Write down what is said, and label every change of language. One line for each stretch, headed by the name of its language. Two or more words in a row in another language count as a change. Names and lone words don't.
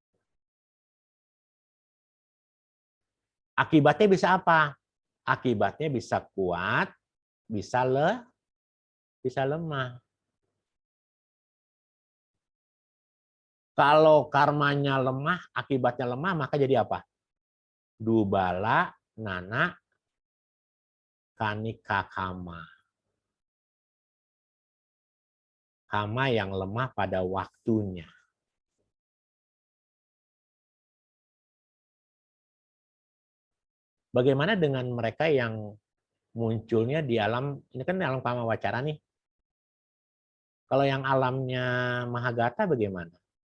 Indonesian: Akibatnya bisa apa? Akibatnya bisa kuat, bisa lemah. Kalau karmanya lemah, akibatnya lemah, maka jadi apa?
Pali: Dubala, nana, kanika, kama.
Indonesian: Kama yang lemah pada waktunya. Bagaimana dengan mereka yang munculnya di alam, ini kan alam
Pali: kama wacara
Indonesian: nih. Kalau yang alamnya Mahagata bagaimana?